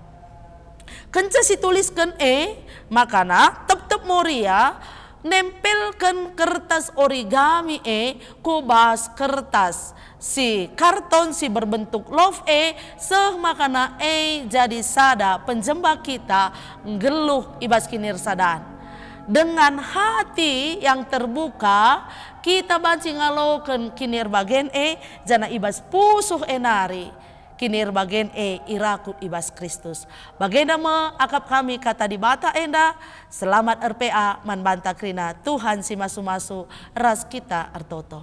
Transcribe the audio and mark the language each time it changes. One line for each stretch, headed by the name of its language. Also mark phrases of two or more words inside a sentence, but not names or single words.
Batak Karo: Kenca si tuliskan makana tetap Moria nempelkan kertas origami kubas kertas si karton si berbentuk love seh makana jadi sada penjembak kita ngeluh ibas kinir sadan.
Indonesian: Dengan hati yang terbuka
Batak Karo: kita banci ngalaukan kinir bagen jana ibas pusuh enari kinir bagen irakut ibas Kristus. Bagenda akap kami kata di bata enda selamat RPA man banta krina Tuhan si masu-masu ras kita artoto.